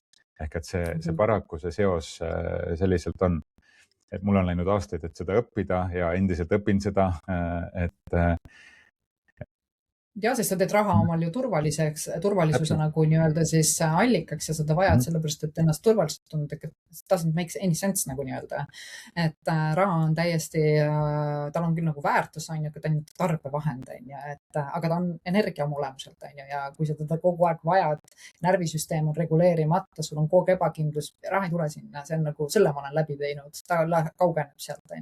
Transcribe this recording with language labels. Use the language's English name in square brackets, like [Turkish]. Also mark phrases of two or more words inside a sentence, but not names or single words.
[Estonian] Ehk et see paraku see seos selliselt on. Et mul on läinud aastaid, et seda õppida ja endiselt õpin seda, Ja, sest sa teed raha omal ju turvalisuse nagu nii-öelda siis allikaks ja seda vajad sellepärast, et ennast turvaliselt tundnud, et [English] doesn't make any sense [Estonian] nagu nii-öelda. Et raha on täiesti, tal on küll nagu väärtus, aga ta on tarbevahend, aga ta on energia oma olemuselt, ja kui sa teda kogu aeg vajad, närvisüsteem on reguleerimata, sul on kogu ebakindlus, raha ei tule sinna, see on nagu, selle ma olen läbi teinud, ta kaugeneb sealt,